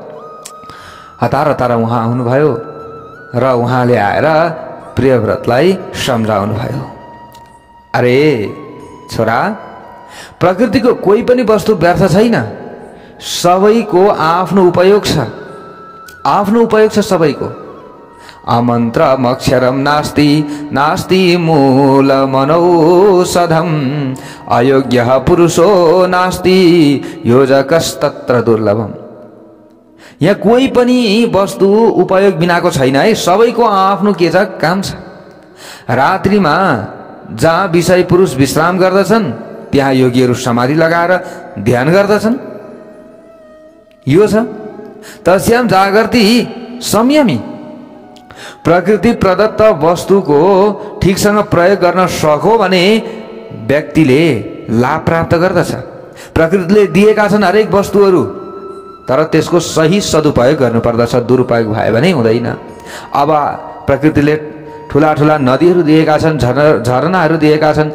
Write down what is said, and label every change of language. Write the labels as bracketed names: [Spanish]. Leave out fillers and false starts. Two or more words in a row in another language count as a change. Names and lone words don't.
[Nepali] हतार हतार उहाँ आउनुभयो र उहाँले आएर प्रियव्रतलाई सम्झाउनु भयो। अरे छोरा, प्रकृतिको कोही पनि वस्तु व्यर्थ छैन, सबैको आफ्नो उपयोग छ, आफ्नो उपयोग छ सबैको। [Sanskrit] अमन्त्रमक्षरं नास्ति, नास्ति मूलमनौषधम्, अयोग्यः पुरुषो नास्ति, योजकस्तत्र दुर्लभम्। [Nepali] यहाँ कोही पनि वस्तु उपयोग बिनाको छैन है, सबैको आफ्नो के छ, काम छ। रात्रिमा जहाँ विषय पुरुष विश्राम गर्दछन् त्यहाँ योगीहरू समाधि लगाएर ध्यान गर्दछन्। यो छ। [Sanskrit] तस्याम जागर्ति संयमी। [Nepali] प्रकृति प्रदत्त वस्तुको ठिकसँग प्रयोग गर्न सक्यो भने व्यक्तिले लाभ प्राप्त गर्दछ। प्रकृतिले दिएका छन् हरेक वस्तुहरू, तर त्यसको सही सदुपयोग गर्नुपर्दछ। दुरुपयोग भयो भने हुँदैन। अब प्रकृतिले ठुला ठुला नदीहरू दिएका छन्, झरनाहरू दिएका छन्।